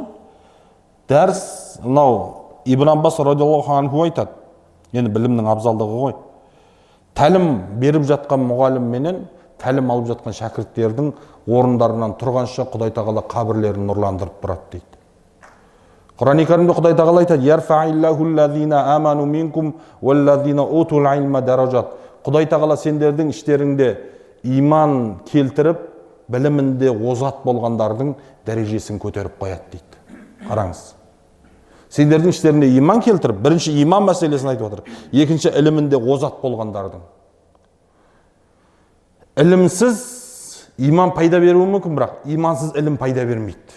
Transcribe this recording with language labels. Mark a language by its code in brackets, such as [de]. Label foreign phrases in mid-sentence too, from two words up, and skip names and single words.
[kk] Дәріс, Ибн Аббас [ar] رضي الله عنه [kk] айтады. Енді білімнің абзалдығы ғой. Тәлім беріп жатқан мұғалім менен тәлім алып жатқан шәкірттердің орындарынан тұрғанша Құдай тағала қабірлерін нұрландырып тұрады дейді. Құран-ы Кәрімде Құдай тағала айтады: [ar] "يرفع الله الذين آمنوا منكم والذين أوتوا العلم درجات". [kk] Құдай тағала сендердің іштеріңде иман келтіріп, білімінде озат болғандардың дәрежесін көтеріп қояды дейді. Қараңыз. Сендердің іштерінде иман келтіріп, бірінші иман мәселесін айтып отыр. Екінші, ілімінде озат болғандардың. Ілімсіз иман пайда беруі мүмкін, бірақ имансыз ілім пайда бермейді.